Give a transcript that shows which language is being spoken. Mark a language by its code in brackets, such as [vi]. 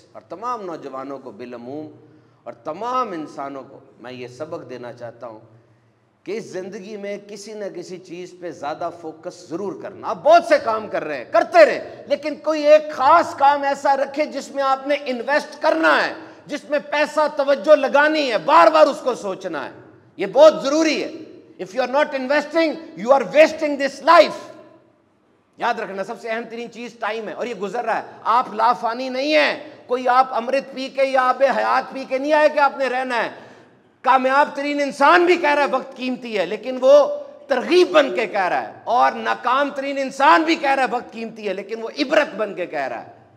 [ur] اور تمام نوجوانوں کو بالعموم اور تمام انسانوں کو میں یہ سبق دینا چاہتا ہوں کہ اس زندگی میں کسی نہ کسی چیز پہ زیادہ فوکس ضرور کرنا. آپ بہت سے کام کر رہے ہیں, کرتے رہیں, لیکن کوئی ایک خاص کام ایسا رکھے جس میں آپ نے انویسٹ کرنا ہے, جس میں پیسہ توجہ لگانی ہے, بار بار اس کو سوچنا ہے. یہ بہت ضروری ہے. [en] If you are not investing, you are wasting this life. [ur] یاد رکھنا سب سے اہم ترین چیز ٹائم ہے, اور یہ گزر رہا ہے. آپ لافانی نہیں ہیں, کوئی آپ امرت پی کے یا آب حیات پی کے نہیں آئے کہ آپ نے رہنا ہے. کامیاب ترین انسان بھی کہہ رہا ہے وقت قیمتی ہے, لیکن وہ ترغیب بن کے کہہ رہا ہے. اور ناکام ترین انسان بھی کہہ رہا ہے وقت قیمتی ہے, لیکن وہ عبرت بن کے کہہ رہا ہے.